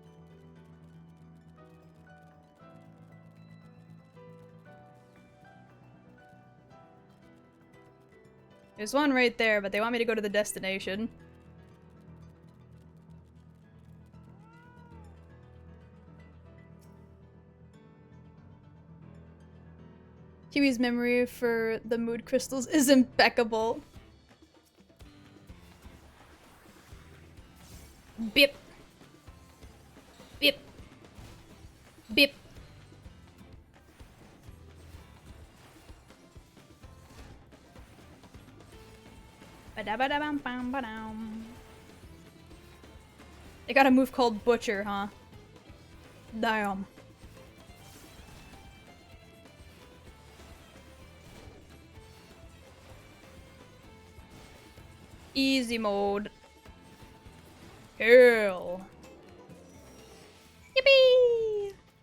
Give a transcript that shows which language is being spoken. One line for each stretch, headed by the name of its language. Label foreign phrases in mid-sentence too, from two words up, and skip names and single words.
English: There's one right there, but they want me to go to the destination. Kiwi's memory for the mood crystals is impeccable. Bip. Bip. Bip. Ba-da-ba-da-bam-bam-ba-dam. They got a move called Butcher, huh? Damn. Easy mode. Hell. Yippee!